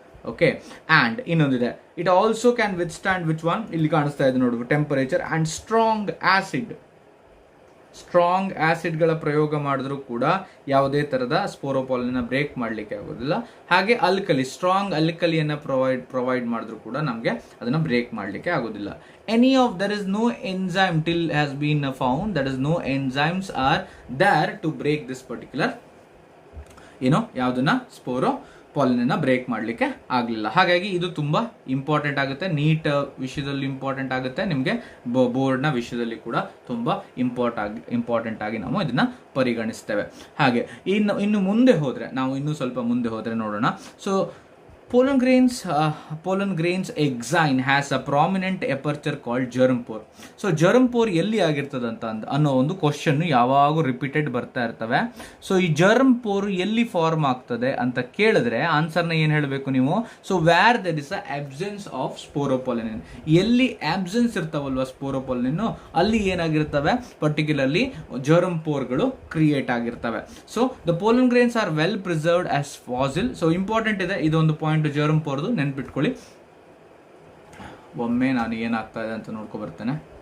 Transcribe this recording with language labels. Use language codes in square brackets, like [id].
[en] okay, and ಇನ್ನೊಂದಿದೆ, it also can withstand which one, [kn] ಇಲ್ಲಿ ಕಾಣಿಸ್ತಾ ಇದೆ ನೋಡು, [en] Temperature and strong acid. [kn] Strong ಆಸಿಡ್ಗಳ ಪ್ರಯೋಗ ಮಾಡಿದ್ರೂ ಕೂಡ ಯಾವುದೇ ಥರದ ಸ್ಪೋರೋಪಾಲನ್ನ ಬ್ರೇಕ್ ಮಾಡಲಿಕ್ಕೆ ಆಗೋದಿಲ್ಲ. ಹಾಗೆ ಅಲ್ಕಲಿ, ಸ್ಟ್ರಾಂಗ್ ಅಲ್ಕಲಿಯನ್ನು ಪ್ರೊವೈಡ್ ಮಾಡಿದ್ರೂ ಕೂಡ ನಮಗೆ ಅದನ್ನು ಬ್ರೇಕ್ ಮಾಡಲಿಕ್ಕೆ ಆಗೋದಿಲ್ಲ. [en] there is no enzyme till has been found, that is no enzymes are there to break this particular [kn] ಯಾವುದನ್ನ ಸ್ಪೋರೋ ಪಾಲನ್ನ ಬ್ರೇಕ್ ಮಾಡಲಿಕ್ಕೆ ಆಗಲಿಲ್ಲ. ಹಾಗಾಗಿ ಇದು ತುಂಬ ಇಂಪಾರ್ಟೆಂಟ್ ಆಗುತ್ತೆ, ನೀಟ್ ವಿಷಯದಲ್ಲಿ ಇಂಪಾರ್ಟೆಂಟ್ ಆಗುತ್ತೆ, ನಿಮಗೆ ಬೋರ್ಡ್ನ ವಿಷಯದಲ್ಲಿ ಕೂಡ ತುಂಬ ಇಂಪಾರ್ಟೆಂಟ್ ಆಗಿ ನಾವು ಇದನ್ನ ಪರಿಗಣಿಸ್ತೇವೆ. ಹಾಗೆ ಇನ್ನು ಮುಂದೆ ಹೋದರೆ, ನಾವು ಇನ್ನೂ ಸ್ವಲ್ಪ ಮುಂದೆ ಹೋದರೆ ನೋಡೋಣ. [en] So pollen grains exine has a prominent aperture called germ pore. [kn] So germ pore ಎಲ್ಲಿ ಆಗಿರ್ತದಂತ ಅನ್ನೋ ಒಂದು ಕ್ವಶನ್ ಯಾವಾಗೂ ರಿಪೀಟೆಡ್ ಬರ್ತಾ ಇರ್ತವೆ. ಸೊ ಈ germ pore ಎಲ್ಲಿ ಫಾರ್ಮ್ ಆಗ್ತದೆ ಅಂತ ಕೇಳಿದ್ರೆ ಆನ್ಸರ್ನ ಏನು ಹೇಳಬೇಕು ನೀವು? [en] so where there is a absence of sporopollenin, [kn] ಎಲ್ಲಿ ಆಬ್ಸೆನ್ಸ್ ಇರ್ತಾವಲ್ವ ಸ್ಪೋರೋಪಾಲಿನ್ ಅಲ್ಲಿ ಏನಾಗಿರ್ತವೆ, ಪರ್ಟಿಕ್ಯುಲರ್ಲಿ germ ಪೋರ್ಗಳು ಕ್ರಿಯೇಟ್ ಆಗಿರ್ತವೆ. [en] So the pollen grains are well preserved as fossil. [kn] So important ಇದೆ ಇದೊಂದು ಪಾಯಿಂಟ್, germ ಪೋರ್ದು ನೆನ್ಪಿಟ್ಕೊಳ್ಳಿ. ಒಮ್ಮೆ ನಾನು ಏನಾಗ್ತಾ ಇದೆ ಅಂತ ನೋಡ್ಕೊ ಬರ್ತೇನೆ.